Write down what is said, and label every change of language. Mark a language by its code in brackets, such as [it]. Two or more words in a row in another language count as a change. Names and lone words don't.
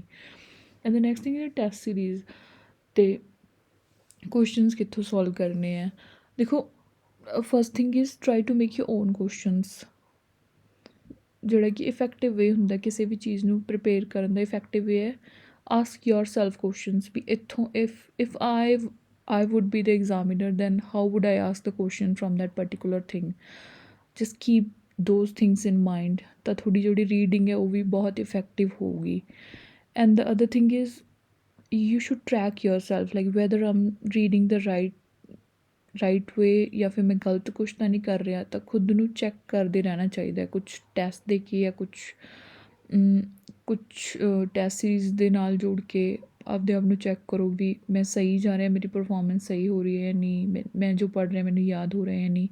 [en] and the next thing [pa] ਹੈ [en] test series [pa] ਅਤੇ ਕੁਐਸਚਨਸ ਕਿੱਥੋਂ ਸੋਲਵ ਕਰਨੇ ਹੈ। ਦੇਖੋ [en] first thing is try to make your own questions, [pa] ਜਿਹੜਾ ਕਿ [en] effective way [pa] ਹੁੰਦਾ ਕਿਸੇ ਵੀ ਚੀਜ਼ ਨੂੰ ਪ੍ਰਿਪੇਅਰ ਕਰਨ ਦਾ। [en] effective way ਹੈ ask yourself questions [pa] ਵੀ ਇੱਥੋਂ [en] ਇਫ I would be the examiner, then how would I ask the question from that particular thing? Just keep those things in mind, [pa] ਤਾਂ ਤੁਹਾਡੀ ਜਿਹੜੀ ਰੀਡਿੰਗ ਹੈ ਉਹ ਵੀ ਬਹੁਤ ਇਫੈਕਟਿਵ ਹੋਊਗੀ। [en] and the other thing is you should track yourself, like whether I'm reading the right way [pa] ਜਾਂ ਫਿਰ ਮੈਂ ਗਲਤ ਕੁਛ ਤਾਂ ਨਹੀਂ ਕਰ ਰਿਹਾ। ਤਾਂ ਖੁਦ ਨੂੰ ਚੈੱਕ ਕਰਦੇ ਰਹਿਣਾ ਚਾਹੀਦਾ, ਕੁਛ ਟੈਸਟ ਦੇ ਕੇ ਜਾਂ ਕੁਛ [en] test series [pa] ਦੇ ਨਾਲ ਜੋੜ ਕੇ ਆਪਦੇ ਆਪ ਨੂੰ ਚੈੱਕ ਕਰੋ ਵੀ ਮੈਂ ਸਹੀ ਜਾ ਰਿਹਾ, ਮੇਰੀ ਪਰਫੋਰਮੈਂਸ ਸਹੀ ਹੋ ਰਹੀ ਹੈ ਨਹੀਂ, ਮੈਂ ਜੋ ਪੜ੍ਹ ਰਿਹਾ ਮੈਨੂੰ ਯਾਦ ਹੋ ਰਿਹਾ ਜਾਂ ਨਹੀਂ।